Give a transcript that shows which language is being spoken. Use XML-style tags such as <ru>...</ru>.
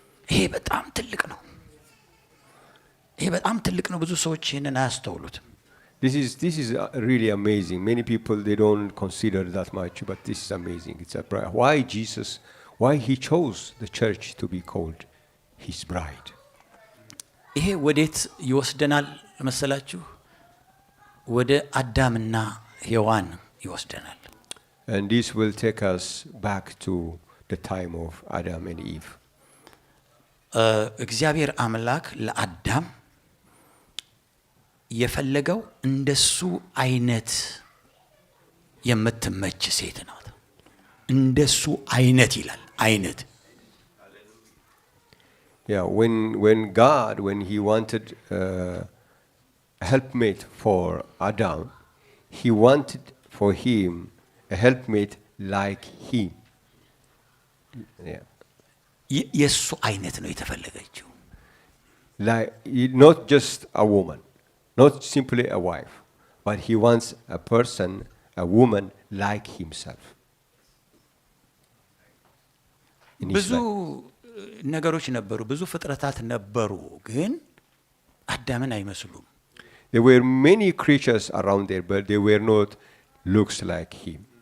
<am>ይሄ በጣም ትልቅ ነው። ይሄ በጣም ትልቅ ነው። ብዙ ሰዎች ይህንን አያስተውሉትም።</am> <en>This is really amazing. Many people, they don't consider that much, but this is amazing. It's a bride. Why Jesus, why he chose the church to be called his bride.</en> <am>ይሄ ወዴት ይወስደናል መሰላችሁ? ወደ አዳምና ሔዋን ይወስደናል።</am> <en>And this will take us back to the time of Adam and Eve.</en> <am>እግዚአብሔር አምላክ ለአዳም የፈለገው እንደሱ አይነት የምትመች ሴት ናት። እንደሱ አይነት ይላል። አይነት</am> <en>Yeah, when he wanted a helpmate for Adam, he wanted for him a helpmate like him. Yeah.</en> <am>የሱ አይነት ነው የተፈለገችው።</am> <en>Like not just a woman, not simply a wife, but he wants a person, a woman like himself.</en> <am>ብዙ ነገሮች ነበሩ፣ ብዙ ፍጥረታት ነበሩ፣ ግን አዳምን አይመስሉም።</am> <en>There were many creatures around there, but they were not looks like him.</en>